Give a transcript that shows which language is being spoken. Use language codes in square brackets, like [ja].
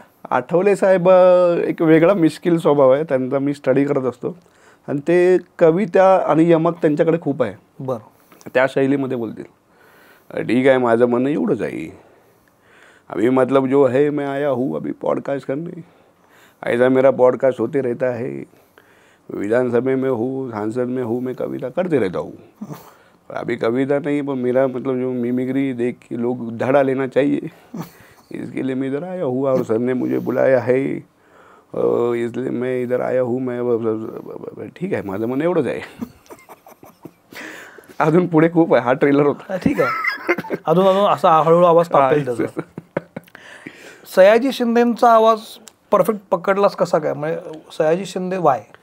[mr] आठवले साहेब एक वेगळा मिश्किल स्वभाव आहे त्यांचा. मी स्टडी करत असतो आणि ते कविता आणि यमक त्यांच्याकडे खूप आहे. बरं. त्या शैलीमध्ये बोलतील. ठीक आहे, माझं म्हणणं एवढंच आहे. [hi] अभी मतलब जो है मैं आया हूँ अभी पॉडकास्ट करने, ऐसा मेरा पॉडकास्ट होते रहता है। विधानसभा में हूँ, सांसद में हूँ, मैं कविता करते रहता हूँ। अभी कविता नहीं पर मेरा मतलब जो मिमिक्री देख के लोग धड़ा लेना चाहिए, इसके लिए मैं इधर आया हूँ और सर ने मुझे बुलाया है, इसलिए मैं इधर आया हूँ। [mr] मैं ठीक आहे, माझं मन एवढंच आहे. अजून पुढे खूप आहे, हा ट्रेलर होता. ठीक आहे, अजून अजून असा हळूहळू आवाज तापेल त्याचा. सयाजी शिंदेचा आवाज परफेक्ट पकडलास कसा काय, म्हणजे सयाजी शिंदे वाय?